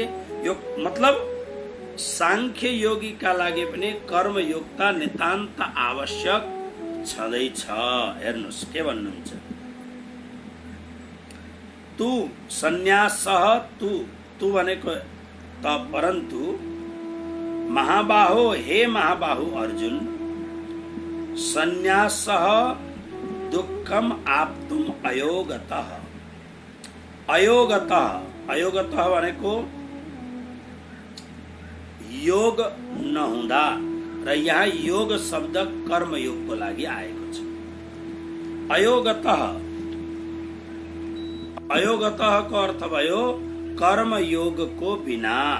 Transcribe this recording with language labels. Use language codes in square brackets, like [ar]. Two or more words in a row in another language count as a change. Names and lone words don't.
[ne] यो मतलब सांख्य योगीका लागि पनि कर्मयोगता नितान्त आवश्यक छँदैछ। हेर्नुहोस् के भन्नुहुन्छ, तू सन्यासः तू भनेको त [sa] परन्तु महाबाहो, [ne] हे महाबाहु अर्जुन, [sa] सन्यासः दुःखम आप्तुम अयोगतः। [ne] अयोगतः भनेको योग नहुँदा, र यहाँ योग शब्द कर्मयोगको लागि आएको छ। अयोगतः को अर्थ भयो कर्मयोगको बिना।